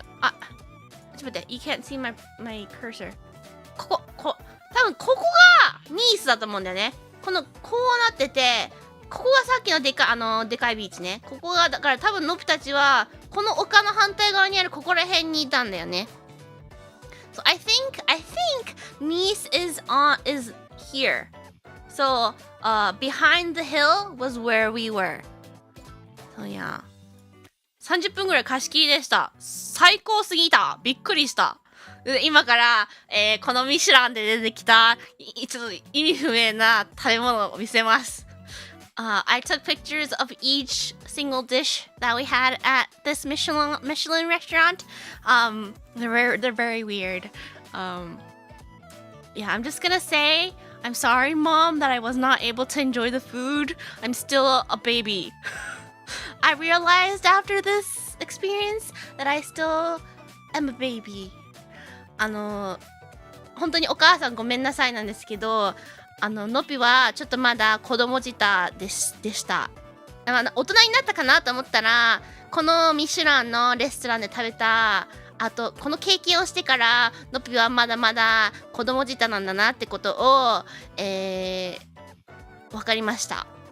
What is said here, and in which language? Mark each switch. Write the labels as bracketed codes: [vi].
[ja] ちょっと待って、 [en] You can't see my cursor. [ja] 多分ここがニースだと思うんだよね。こうなってて、ここがさっきのでかいビーチね。ここが、だから多分ノプたちは、この丘の反対側にあるここら辺にいたんだよね。 [en] So I think Nice is here. So, behind the hill was where we were. So yeah. [ja] 30分ぐらい貸し切りでした。最高すぎた。びっくりした。今から、このミシュランで出てきたちょっと意味不明な食べ物を見せます。 [en] I took pictures of each single dish that we had at this Michelin restaurant. They're very weird. Yeah, I'm just gonna say I'm sorry, Mom, that I was not able to enjoy the food. I'm still a baby. I realized after this experience that I still am a baby. [ja] 本当にお母さんごめんなさいなんですけど、ノピはちょっとまだ子供舌でした。大人になったかなと思ったら、このミシュランのレストランで食べた、あとこの経験をしてからのぴはまだまだ子供舌なんだなってことを、分かりました。